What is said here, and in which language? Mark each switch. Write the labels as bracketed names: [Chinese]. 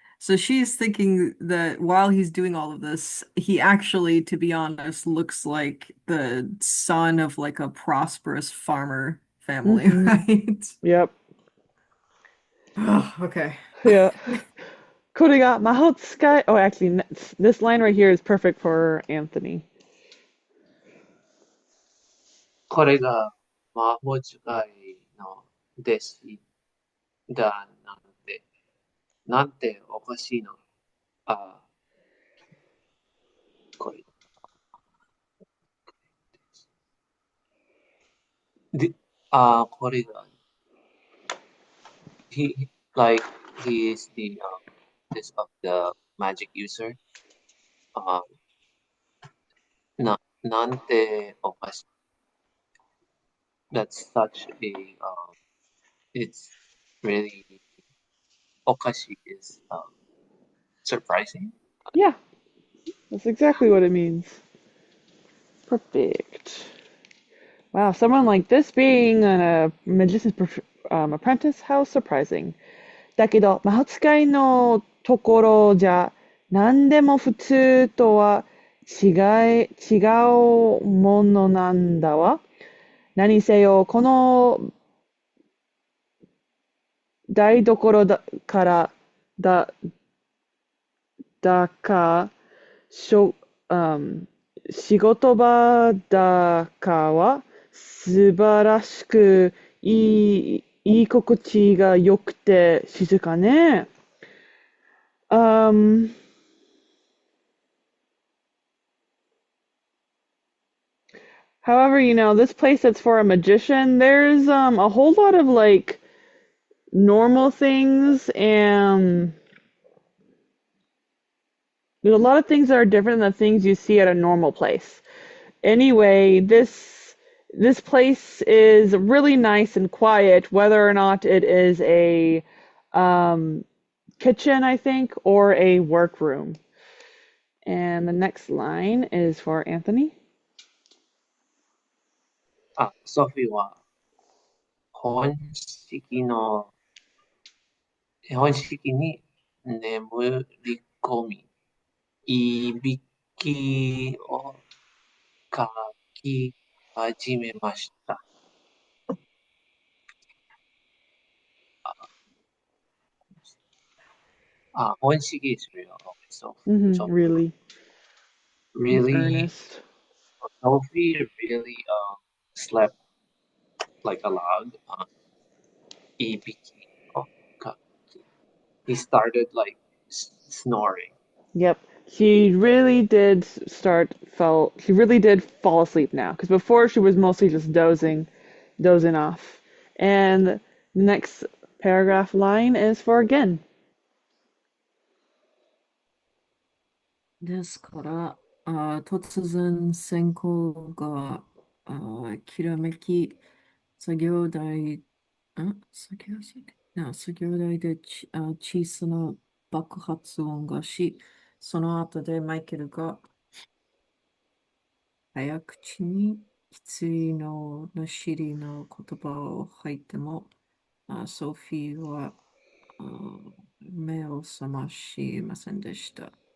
[English] So she's thinking that while he's doing all of this, he actually, to be honest, looks like the son of like a prosperous farmer family, Hmm. right? Yep. Oh, okay. Yeah. [Japanese] これが魔法使い [English] Oh, actually, this line right here is perfect for Anthony. [Japanese] これが魔法使いの弟子だなんておかしいの。あ、これ。で、これが、 [English] he, like, he is the, this of the magic user. [Japanese] あ、なんておかしい。 [English] That's such a, it's really, おかしい is, surprising. Yeah, that's exactly what it means. Perfect. Wow, someone like this being a magician's apprentice, how surprising. [Japanese] だけど、魔法使いのところじゃ、何でも普通とは違うものなんだわ。何せよ、この台所からだ、だか、しょ、仕事場だかは素晴らしくいい心地が良くて静かね。 [English] Um, however, this place that's for a magician, there's a whole lot of like normal things and there's a lot of things that are different than the things you see at a normal place. Anyway, this place is really nice and quiet, whether or not it is a kitchen, I think, or a workroom. And the next line is for Anthony. [Japanese] ソフィーは本式の、本式に眠り込み、いびきをかき始めました。本式するよ。So [English] Really, he's really, earnest. Sophie really slept like aloud. [Japanese] いびきをかき [English] He started like snoring. Yep. She really did fall asleep now. Because before she was mostly just dozing off. And the next paragraph line is for again. [Japanese] ですから、突然線香が、きらめき、作業台、作業台で小さな爆発音がし、その後でマイケルが早口に羊のなしりの言葉を吐いても、ソフィーは目を覚ましませんでした。